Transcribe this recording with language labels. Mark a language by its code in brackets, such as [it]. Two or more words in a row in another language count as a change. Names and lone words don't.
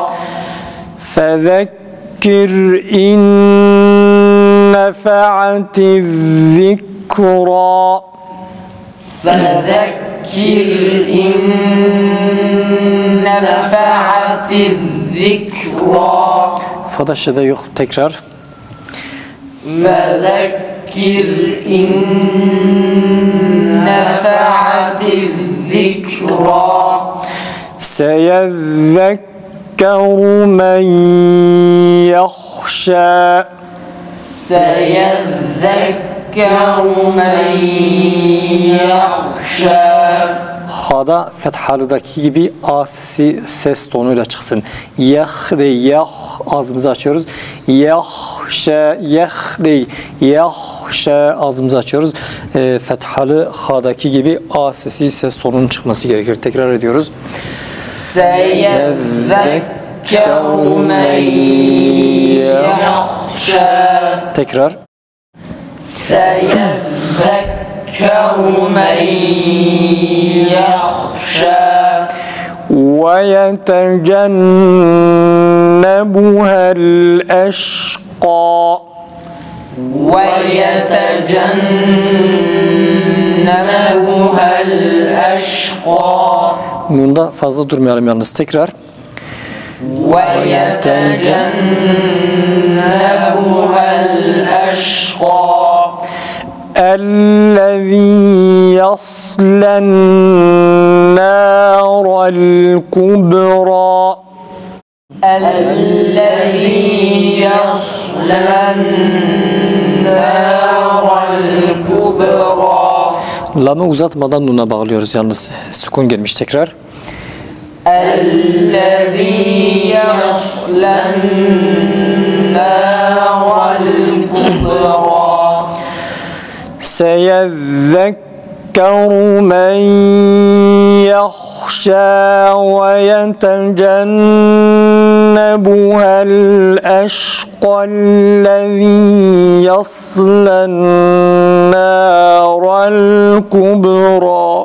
[ar] فذكر إن نفعت الذكرى. فذكر إن نفعت الذكرى. [tr] Fada şede yok. Tekrar. [ar] فذكر إن نفعت الذكرى. سيذكر من يخشى. سيذكر من يخشى. [tr] Ha'da fethalıdaki gibi A sesi ses tonuyla çıksın. Yah değil, yah ağzımızı açıyoruz. Yahşe, yah değil, yahşe ağzımızı açıyoruz. Fethalı Ha'daki gibi A sesi ses tonunun çıkması gerekir. Tekrar ediyoruz. [ar] سَيَذَّكَّرُ مَنْ يَخْشَى. [tr] Tekrar. [ar] سَيَذَّكَّرُ مَنْ يَخْشَى. وَيَتَجَنَّبُهَا الْأَشْقَى وَيَتَجَنَّبُهَا الْأَشْقَى. [tr] Bunda fazla durmayalım yalnız. Tekrar. [ar] وَيَتَجَنَّبُهَا الْأَشْقَى. الَّذِي يَصْلَى النَّارَ الْكُبْرَى الَّذِي يَصْلَى النَّارَ الْكُبْرَى. [tr] Lamı uzatmadan nuna bağlıyoruz yalnız. Sükun gelmiş tekrar. [ar] الَّذِي يَصْلَى النَّارَ الْكُبْرَى. سيذكر من يخشى ويتجنبها الأشقى الذي يصلى النار الكبرى